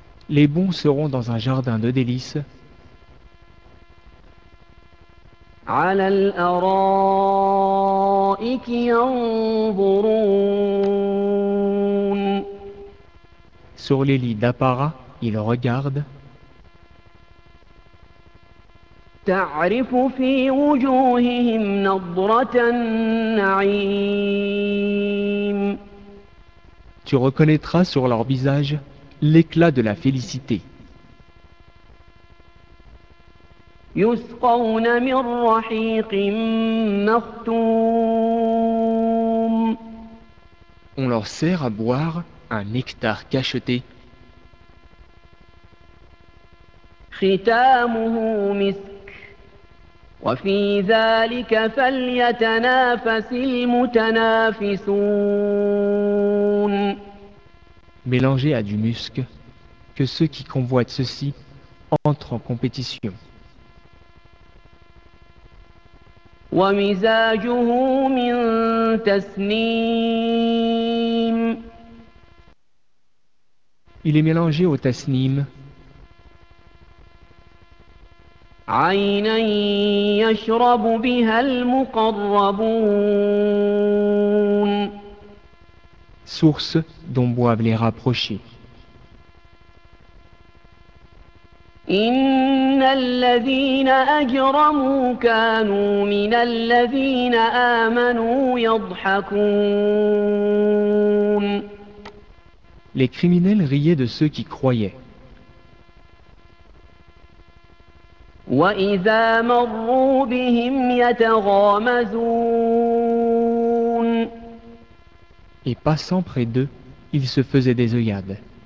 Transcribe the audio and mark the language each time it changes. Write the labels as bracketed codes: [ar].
[fr] Les bons seront dans un jardin de délices. [ar] على الأرائك ينظرون. [fr] Sur les lits d'apparat, ils regardent. [ar] تعرف في وجوههم نظرة النعيم. [fr] Tu reconnaîtras sur leur visage l'éclat de la félicité. [ar] يسقون من رحيق مختوم. [fr] On leur sert à boire un nectar cacheté. [ar] ختامه مسك وفي ذلك فليتنافس المتنافسون. [fr] Mélangé à du musc, que ceux qui convoitent ceci entrent en compétition. [ar] ومزاجه من تسنيم. [fr] Il est mélangé au تسنيم. [ar] عينا يشرب بها المقربون. [fr] Source dont boivent les rapprochés. [ar] إن الذين أجرموا كانوا من الذين آمنوا يضحكون. [fr] Les criminels riaient de ceux qui croyaient. [ar] وَإِذَا مَرُّوا بِهِمْ يَتَغَامَزُونَ. [fr] Et passant près d'eux, ils se faisaient des œillades.